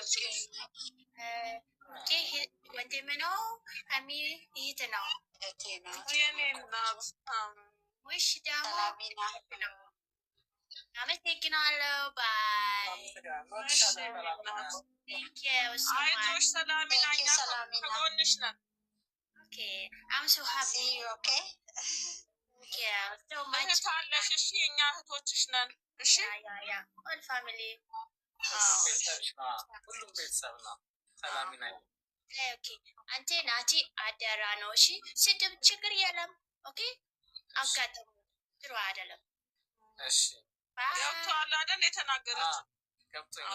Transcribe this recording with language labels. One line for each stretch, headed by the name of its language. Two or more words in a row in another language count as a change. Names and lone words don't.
Amharic: ወንድም ነው አሚ ይሄት ነው የኔ እናት ውሽ ደግሞ ነው። አመሰግናለሁ። ባይ አይዞሽ ሰላሚና፣ እኛ ከጎንሽ ነን።
English: I'm so happy. Okay. Yeah, so much.
Amharic: እህት አለሽ? እሺ እኛ እህቶችሽ ነን። እሺ
English: all family.
Amharic: ሁሉም ቤተሰብ ነው። ሰላሚና Okay. አንተ ናቲ አደራ ነው። እሺ ስድብ ችግር የለም። ኦኬ አጋጥሞ ጥሩ አይደለም። እሺ ገብቶሃል አይደል? የተናገረችው ገብቶኛል።